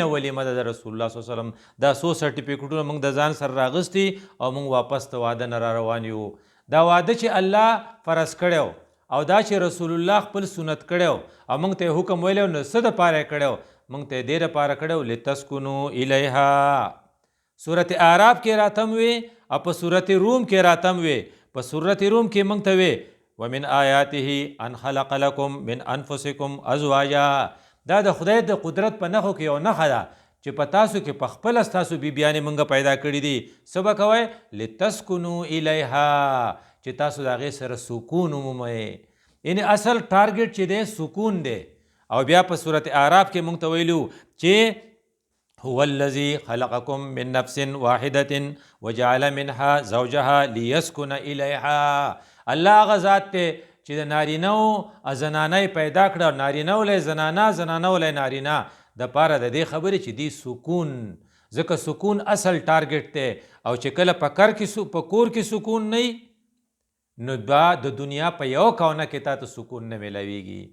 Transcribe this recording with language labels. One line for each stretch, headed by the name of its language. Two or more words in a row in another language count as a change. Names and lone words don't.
Pashto: ولیمه ده د رسول الله
Arabic: صلی الله علیه وسلم
Pashto: دا څو سرټیفیکیټونه موږ د ځان سره راغستي او موږ واپس ته واده نه را روان یو دا واده چې الله فرض کړی او دا چې رسول الله خپل سنت کړی او موږ ته حکم ویلی نو څه دپاره یې کړی موږ ته یې دې دپاره کړی
Arabic: لتسکنو الیها
Pashto: صورت اعراف کې راتم وي او په صورت روم کې راتم وي. په صورت روم کې موږ ته وي
Arabic: ومن آیاته ان خلق لکم من انفسکم ازواجا.
Pashto: دا د خدای د قدرت په نښو کې یو نښه ده چې په تاسو کې په خپله ستاسو بیبیانې موږ پیدا کړي دي. څه به کوئ؟
Arabic: لتسکنو الیها،
Pashto: چې تاسو د هغې سره سکون ومومئ. یعنې اصل ټارګټ چې دی سکون دی. او بیا په صورت اعراف کې موږ ته ویلو چې
Arabic: هو الذي خلقكم من نفس واحدة وجعل منها زوجها ليسكن إليها.
Pashto: الله هغه ذات دی چې د نارینه او زنانه پیدا کړه، نارینه ولی زنانه، زنانه ولی نارینه، د پاره د دې خبرې چې دی سکون. ځکه سکون اصل ټارګټ دی. او چې کله په کور کې سکون نه نو دا د دنیا په یو کونه کې تا ته سکون نه میلاویږي.